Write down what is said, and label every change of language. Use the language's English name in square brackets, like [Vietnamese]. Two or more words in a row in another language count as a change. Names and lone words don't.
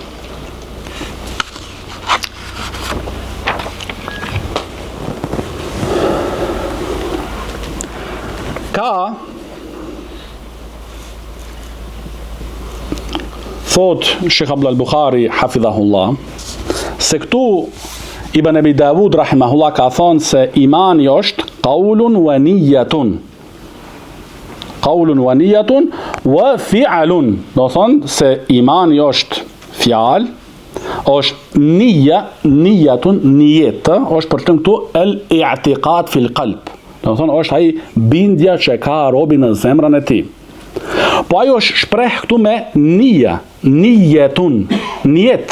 [Albanian] Ka thot Sheikh Abdul Bukhari hafidhahullah se këtu Ibn Abi Dawud rahimahullah ka thonë se imani është [Arabic] qaulun wa niyatun. Qaulun wa niyatun wa fi'lun. [Albanian] Do thonë se imani është fjalë, është niyatun, niyeta, është për të këtu [Arabic] el-i'tiqad fil qalb. [Albanian] Do thonë është ai bindja që ka robi në zemrën e tij. Po ajo është shpreh këtu me nija, nijetun, njet.